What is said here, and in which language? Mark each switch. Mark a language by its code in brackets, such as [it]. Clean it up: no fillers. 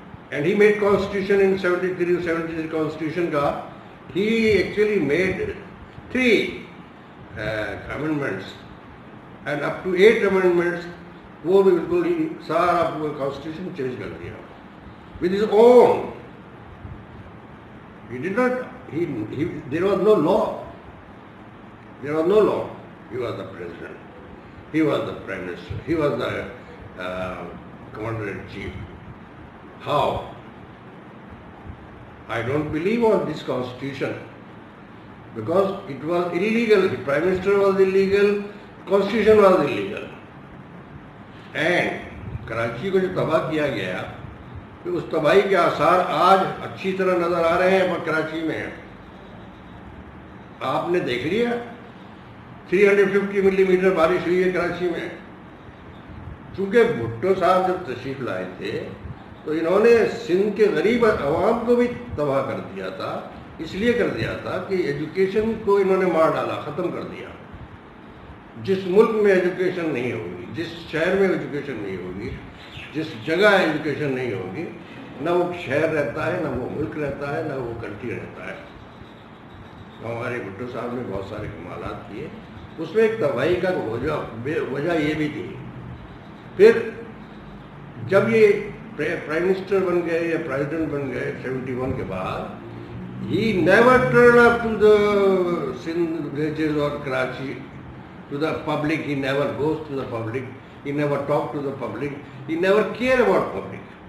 [en] and he made constitution in 73 73 constitution کا he actually made 3 amendments and up to 8 amendments, [ur] وہ بھی بالکل ہی سارا کانسٹیٹیوشن چینج کر دیا [en] With his own. He did not, there was no law. There was no law. He was the president. He was the prime minister. He was the commander-in-chief. How? I don't believe on this constitution because it was illegal. The prime minister was illegal. Constitution was illegal. [ur] And Karachi کو جو تباہ کیا گیا، اس تباہی کے آثار آج اچھی طرح نظر آ رہے ہیں، پر کراچی میں آپ نے دیکھ لیا 350 ملی میٹر بارش ہوئی ہے کراچی میں۔ چونکہ بھٹو صاحب جب تشریف لائے تھے تو انہوں نے سندھ کے غریب عوام کو بھی تباہ کر دیا تھا، اس لیے کر دیا تھا کہ ایجوکیشن کو انہوں نے مار ڈالا، ختم کر دیا۔ جس ملک میں ایجوکیشن نہیں ہوگی، جس شہر میں ایجوکیشن نہیں ہوگی، جس جگہ ایجوکیشن نہیں ہوگی، نہ وہ شہر رہتا ہے، نہ وہ ملک رہتا ہے، نہ وہ کنٹری رہتا ہے۔ ہمارے بھٹو صاحب نے بہت سارے کمالات کیے، اس میں ایک تباہی کا وجہ یہ بھی تھی۔ پھر جب یہ پرائم منسٹر بن گئے یا پریزیڈنٹ بن گئے 71 کے بعد، [en] he never turn up to the Sindh villages [ur] اور Karachi [en] to the public. He never goes to the public, he never talk to the public, he never care about public.